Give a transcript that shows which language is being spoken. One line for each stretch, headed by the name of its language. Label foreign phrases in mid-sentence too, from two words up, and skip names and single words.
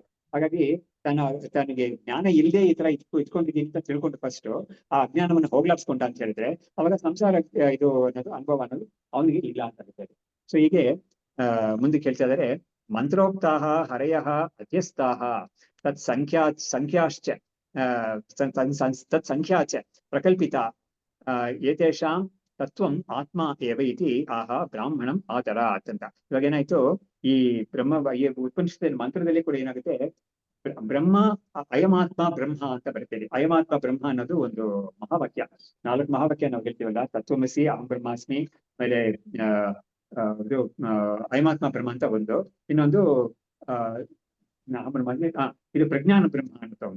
Kannada: ಹಾಗಾಗಿ ತನಗೆ ಜ್ಞಾನ ಇಲ್ಲದೆ ಈ ತರ ಇಟ್ಕೊಂಡಿದ್ದೀನಿ ಅಂತ ತಿಳ್ಕೊಂಡು ಫಸ್ಟ್ ಆ ಅಜ್ಞಾನವನ್ನು ಹೋಗ್ಲಾಡ್ಸ್ಕೊಂಡ ಅಂತ ಹೇಳಿದ್ರೆ ಅವಾಗ ಸಂಸಾರ ಇದು ಅನ್ನೋದು ಅನುಭವ ಅನ್ನೋದು ಅವನಿಗೆ ಇಲ್ಲ ಅಂತ ಹೇಳ್ತಾರೆ. ಸೊ ಹೀಗೆ ಮುಂದೆ ಕೇಳ್ತಾ ಇದ್ದಾರೆ,
Sanskrit: ಮಂತ್ರೋಕ್ತಾಹ ಹರಯಃ ಅಧ್ಯಸ್ಥಾಹ ತತ್ ಸಂಖ್ಯಾಶ್ಚ ತತ್ ಸಂಖ್ಯಾಚ ಪ್ರಕಲ್ಪಿತ ಏತೇಷಾಂ ತತ್ವಂ ಆತ್ಮ ಏವ ಇತಿ ಆಹ ಬ್ರಾಹ್ಮಣಂ ಆದರಾತ್ ಅಂತ.
Kannada: ಇವಾಗ ಏನಾಯ್ತು, ಈ ಈ ಉಪನಿಷತ್ತಿನ ಮಂತ್ರದಲ್ಲಿ ಕೂಡ ಏನಾಗುತ್ತೆ,
Sanskrit: ಬ್ರಹ್ಮ ಅಯಮಾತ್ಮ ಬ್ರಹ್ಮ
Kannada: ಅಂತ ಬರ್ತೇವೆ.
Sanskrit: ಅಯಮಾತ್ಮ ಬ್ರಹ್ಮ
Kannada: ಅನ್ನೋದು ಒಂದು ಮಹಾವಾಕ್ಯ. 4 ಮಹಾವಾಕ್ಯ ನಾವು ಹೇಳ್ತೀವಲ್ಲ, ತತ್ವಮಸಿ,
Sanskrit: ಅಹಂ ಬ್ರಹ್ಮಾಸ್ಮಿ,
Kannada: ಆಮೇಲೆ ಇದು
Sanskrit: ಅಯಮಾತ್ಮ ಬ್ರಹ್ಮ
Kannada: ಅಂತ ಒಂದು, ಇನ್ನೊಂದು ಇದು
Sanskrit: ಪ್ರಜ್ಞಾನ ಬ್ರಹ್ಮ
Kannada: ಅಂತ ಒಂದು.